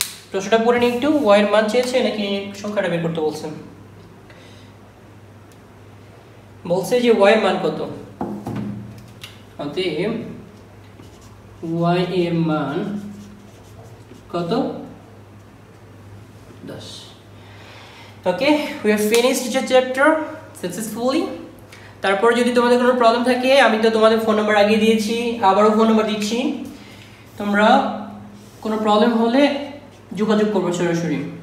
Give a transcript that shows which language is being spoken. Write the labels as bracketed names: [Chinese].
[Bangla] প্রশ্নটা পড়ে নি একটু, y এর মান চেয়েছে নাকি সংখ্যাটা বের করতে বলছেন? বলছে যে y এর মান কত, অতএব y এর মান কত? 10। [English] Okay, we have finished the chapter successfully. [Bangla] তারপর যদি তোমাদের কোনো প্রবলেম থাকে, আমি তো তোমাদের ফোন নাম্বার আগে দিয়েছি, আবারও ফোন নাম্বার দিচ্ছি, তোমরা কোনো প্রবলেম হলে যোগাযোগ করবে সরাসরি।